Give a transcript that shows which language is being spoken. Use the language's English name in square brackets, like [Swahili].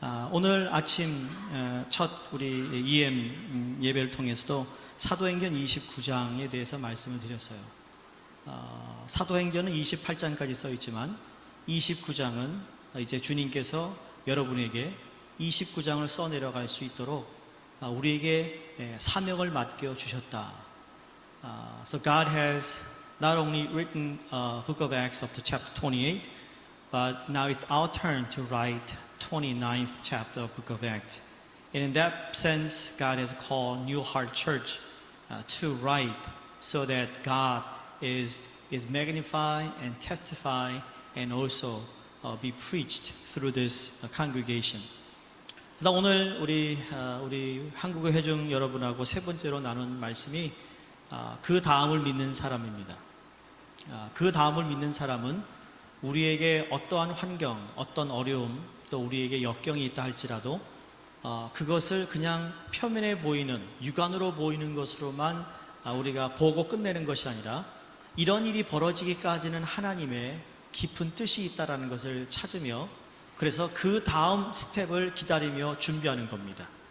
[Korean] 오늘 아침 첫 우리 EM 예배를 통해서도 사도행전 29장에 대해서 말씀을 드렸어요. 사도행전은 28장까지 써 있지만 29장은 이제 주님께서 여러분에게 29장을 써내려갈 수 있도록 우리에게 사명을 맡겨 주셨다. [English] So God has not only written Book of Acts up to chapter 28, but now it's our turn to write 29th chapter of Book of Acts. And in that sense, God has called New Heart Church to write so that God is magnified and testified and also be preached through this congregation. [Korean] 오늘 우리 한국의 회중 여러분하고 세 번째로 나눈 말씀이 그 다음을 믿는 사람입니다. 그 다음을 믿는 사람은 우리에게 어떠한 환경, 어떤 어려움, 또 우리에게 역경이 있다 할지라도 그것을 그냥 표면에 보이는, 육안으로 보이는 것으로만 우리가 보고 끝내는 것이 아니라, 이런 일이 벌어지기까지는 하나님의 깊은 뜻이 있다는 것을 찾으며, 그래서 그 다음 스텝을 기다리며 준비하는 겁니다.